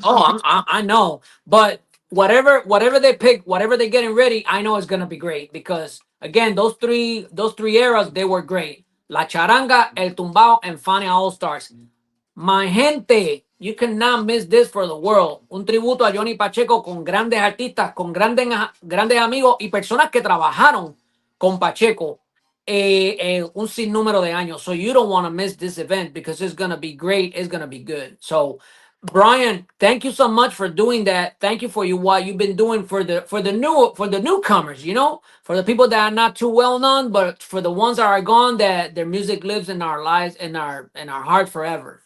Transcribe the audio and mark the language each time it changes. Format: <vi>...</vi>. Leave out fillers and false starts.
<en>I know, but whatever they pick, whatever they're getting ready, I know it's gonna be great because again, those three eras, they were great. La Charanga, El Tumbao, and Fania All Stars. My gente, you cannot miss this for the world.</en> <es>Un tributo a Johnny Pacheco con grandes artistas, con grandes amigos y personas que trabajaron con Pacheco un sinnúmero de años.</es> <en>So you don't want to miss this event because it's going to be great. It's going to be good. So Brian, thank you so much for doing that. Thank you for what you've been doing for the newcomers, for the people that are not too well known, but for the ones that are gone, that their music lives in our lives, in our heart forever.</en>